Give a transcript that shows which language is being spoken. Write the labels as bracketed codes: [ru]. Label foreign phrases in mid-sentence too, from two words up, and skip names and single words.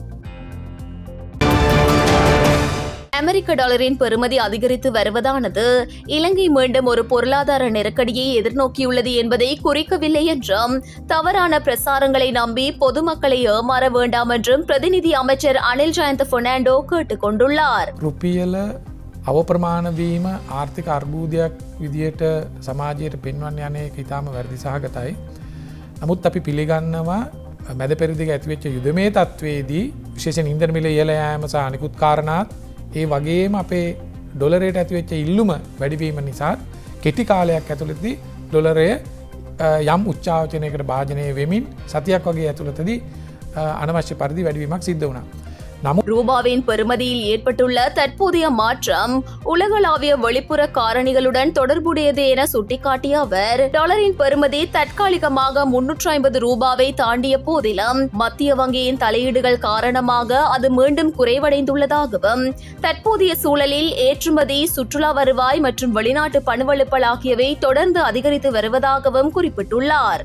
[ta] அமெரிக்க டாலரின் பெறுமதி அதிகரித்து வருவதானது இலங்கை மீண்டும் ஒரு பொருளாதார நெருக்கடியை எதிர்நோக்கியுள்ளது என்பதை குறிக்கவில்லை என்றும் தவறான பிரசாரங்களை நம்பி பொதுமக்களை ஏமாற வேண்டாம் என்றும் பிரதிநிதி அமைச்சர் அனில் ஜயந்த பெர்னாண்டோ கேட்டுக் கொண்டுள்ளார். [si] රුපියල අවප්‍රමාණ වීම ආර්ථික අර්බුදයක් විදියට සමාජයට පෙන්වන්න යන එක ඉතාම වැරදි සහගතයි. නමුත් අපි පිළිගන්නවා මැද පෙරදිග ඇතිවෙච්ච යුදමේ තත්වයේදී විශේෂයෙන් ඉන්ධන මිල ඉහළ යාම සහ අනිකුත් කාරණාත් ඒ වගේම අපේ ඩොලරයට ඇතිවෙච්ච ඉල්ලුම වැඩිවීම නිසා කෙටි කාලයක් ඇතුළතදී ඩොලරය යම් උච්චාවචනයකට භාජනය වෙමින් සතියක් වගේ ඇතුළතදී අනවශ්‍ය පරිදි වැඩිවීමක් සිද්ධ වුණා. [ta] ரூபாவின் பெறுமதியில் ஏற்பட்டுள்ள தற்போதைய மாற்றம் உலகளாவிய வெளிப்புற காரணிகளுடன் தொடர்புடையது என சுட்டிக்காட்டிய அவர், டாலரின் பெறுமதி தற்காலிகமாக 350 ரூபாவை தாண்டிய போதிலும் மத்திய வங்கியின் தலையீடுகள் காரணமாக அது மீண்டும் குறைவடைந்துள்ளதாகவும், தற்போதைய சூழலில் ஏற்றுமதி, சுற்றுலா வருவாய் மற்றும் வெளிநாட்டு பணவெழுப்பல் ஆகியவை தொடர்ந்து அதிகரித்து வருவதாகவும் குறிப்பிட்டுள்ளார்.